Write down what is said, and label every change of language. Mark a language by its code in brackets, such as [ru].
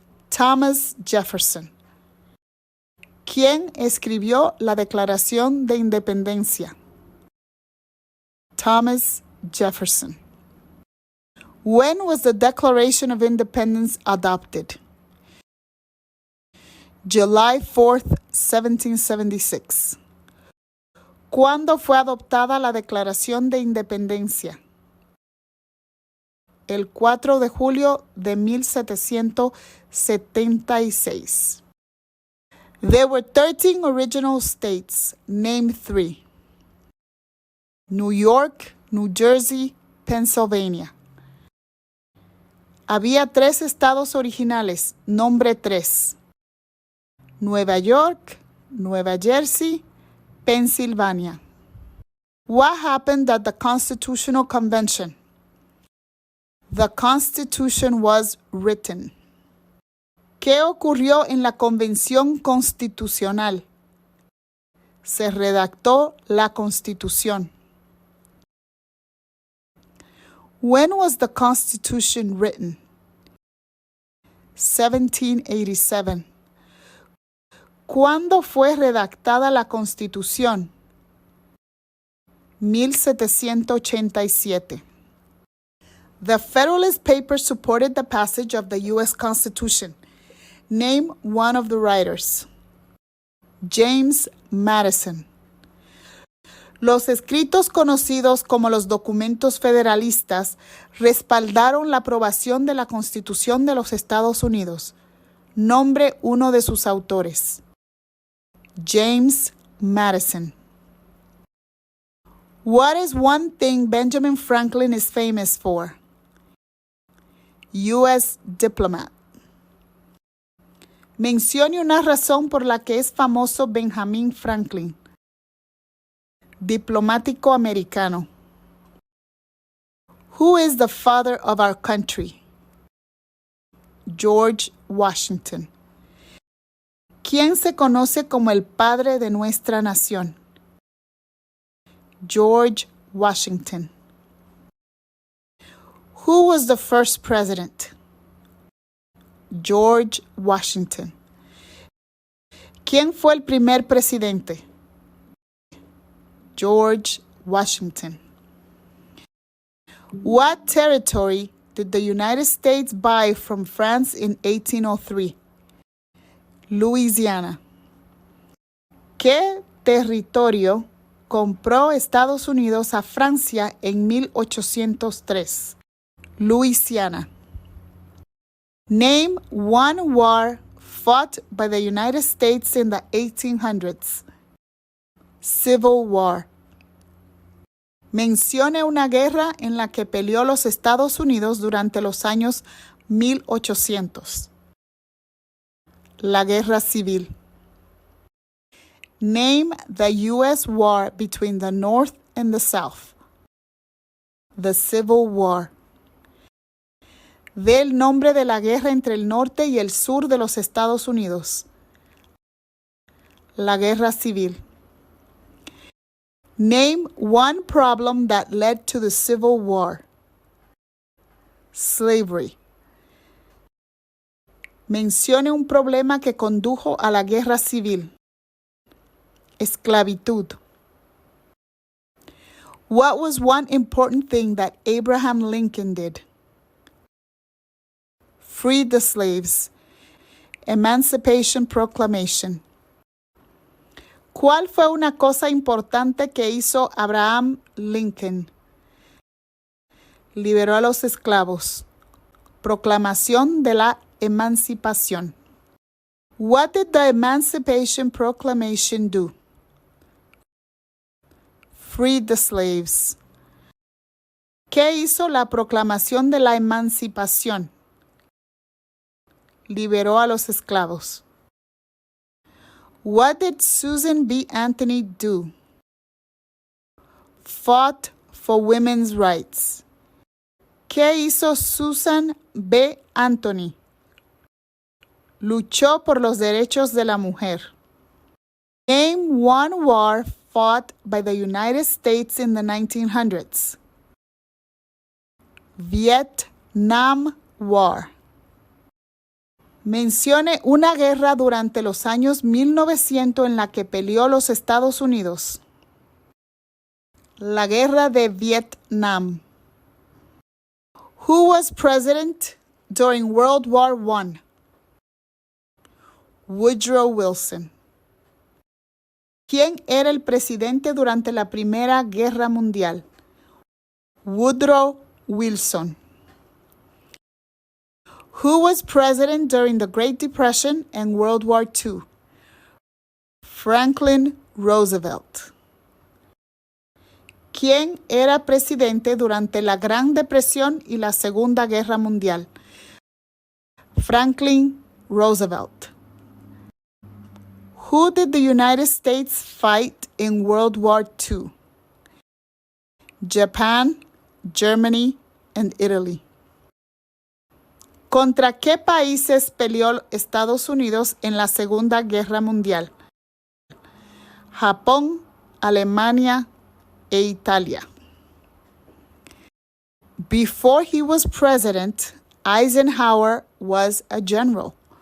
[en] Thomas Jefferson. [es] ¿Quién escribió la Declaración de Independencia? Thomas Jefferson. [en] When was the Declaration of Independence adopted? July 4th, 1776. [es] ¿Cuándo fue adoptada la Declaración de Independencia? El 4 de julio de 1776. [en] There were 13 original states. Name 3. New York, New Jersey, Pennsylvania. [es] Había 3 estados originales. Nombre 3. Nueva York, Nueva Jersey, Pennsylvania. [en] What happened at the Constitutional Convention? The Constitution was written. [es] ¿Qué ocurrió en la Convención Constitucional? se redactó la Constitución? [en] When was the Constitution written? 1787. [es] ¿Cuándo fue redactada la Constitución? [en] 1787. The Federalist Papers supported the passage of the U.S. Constitution. Name one of the writers. James Madison. [es] Los escritos conocidos como los documentos federalistas respaldaron la aprobación de la Constitución de los Estados Unidos. Nombre uno de sus autores. James Madison. [en] What is one thing Benjamin Franklin is famous for? U.S. diplomat. [es] Mencione una razón por la que es famoso Benjamin Franklin. Diplomático americano. [en] Who is the father of our country? George Washington. [es] ¿Quién se conoce como el padre de nuestra nación? George Washington. [en] Who was the first president? George Washington. [es] ¿Quién fue el primer presidente? George Washington. [en] What territory did the United States buy from France in 1803? Louisiana. [es] ¿Qué territorio compró Estados Unidos a Francia en 1803? Louisiana. [en] Name one war fought by the United States in the 1800s. Civil War. [es] Mencione una guerra en la que peleó los Estados Unidos durante los años 1800. La Guerra Civil. [en] Name the U.S. war between the North and the South. The Civil War. [es] Dé el nombre de la guerra entre el norte y el sur de los Estados Unidos. La Guerra Civil. [en] Name one problem that led to the Civil War. Slavery. [es] Mencione un problema que condujo a la guerra civil. Esclavitud. [en] What was one important thing that Abraham Lincoln did? Freed the slaves. Emancipation Proclamation. [es] ¿Cuál fue una cosa importante que hizo Abraham Lincoln? Liberó a los esclavos. Proclamación de la emancipación. [en] What did the Emancipation Proclamation do? Freed the slaves. [es] ¿Qué hizo la proclamación de la emancipación? Liberó a los esclavos. [en] What did [es] Susan B. [en] Anthony do? Fought for women's rights. [es] ¿Qué hizo Susan B. Anthony? Luchó por los derechos de la mujer. [en] Name one war fought by the United States in the 1900s. Vietnam War. [es] Mencione una guerra durante los años 1900 en la que peleó los Estados Unidos. La Guerra de Vietnam. [en] Who was president during World War I? Woodrow Wilson. [es] ¿Quién era el presidente durante la Primera Guerra Mundial? Woodrow Wilson. [en] Who was president during the Great Depression and World War II? Franklin Roosevelt. [es] ¿Quién era presidente durante la Gran Depresión y la Segunda Guerra Mundial? Franklin Roosevelt. [en] Who did the United States fight in World War II? Japan, Germany, and Italy. [es] ¿Contra qué países peleó Estados Unidos en la Segunda Guerra Mundial? Japón, Alemania e Italia. [en] Before he was president, Eisenhower was a general.